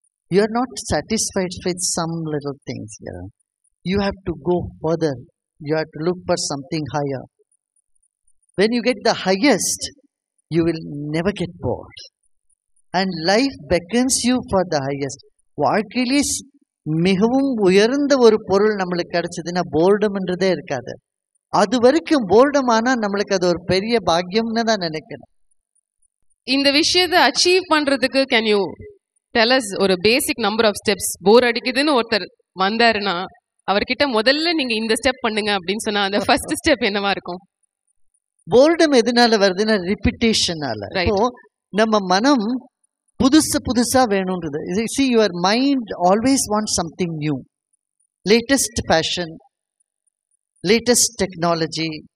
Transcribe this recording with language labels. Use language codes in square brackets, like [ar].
[en] You are not satisfied with some little things here. You have to go further. You have to look for something higher. When you get the highest, you will never get bored. And life beckons you for the highest. [ta] வாழ்க்கையிலே மிகவும் உயர்ந்த ஒரு பொருள் நம்மளுக்கு கிடைச்சதுன்னா போர்டம்ன்றதே இருக்காது. அது வரைக்கும் போர்டம் ஆனா நம்மளுக்கு அது ஒரு பெரிய பாக்கியம்னு தான் நினைக்கிறேன். இந்த விஷயத்தை அச்சீவ் பண்றதுக்கு [en] Can you tell us ஒரு basic number of steps? [ta] போர் அடிக்குதுன்னு ஒருத்தர் வந்தாருன்னா அவர்கிட்ட முதல்ல நீங்க இந்த ஸ்டெப் பண்ணுங்க அப்படின்னு சொன்னா அந்த ஃபர்ஸ்ட் ஸ்டெப் என்னவா இருக்கும்? போர்டம் எதனால வருதுன்னா ரிப்பிட்டேஷனால. இப்போ நம்ம மனம் புதுசா வேணும்ன்றது. [en] See, your mind always wants something new, latest fashion, latest technology.